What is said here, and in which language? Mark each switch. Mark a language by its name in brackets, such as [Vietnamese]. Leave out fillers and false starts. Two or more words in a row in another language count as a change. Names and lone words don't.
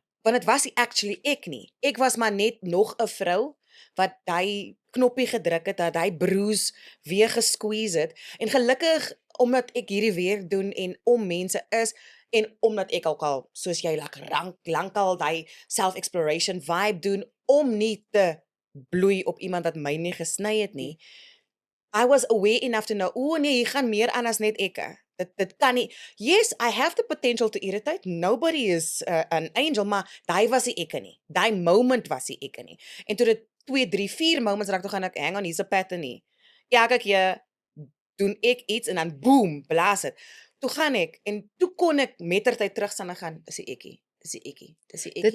[Afrikaans] Want dit was nie actually ek nie. Ek was maar net nog 'n vrou wat hy knoppie gedruk het, dat hy bruise weer gesqueeze het. En gelukkig, omdat ek hierdie werk doen en om mense is, en omdat ek ook al, soos jy lankal die self-exploration vibe doen, om nie te bloei op iemand wat my nie gesny het nie, [English] I was aware enough to know, [Afrikaans] nee, hier gaan meer aan as net ek. Dit kan nie. [English] Yes, I have the potential to irritate. Nobody is an angel, [Afrikaans] maar daai was nie ek nie. Daai moment was nie ek nie. En toe dit 2, 3, 4 moments raak, toe gaan ek, [English] hang on, [Afrikaans] hier's 'n pattern nie. Elke keer doen ek iets en dan boom, blaas dit. Toe gaan ek, en toe kon ek mettertyd terugstaan en gaan, dis die ekkie, dis die ekkie, dis die ekkie.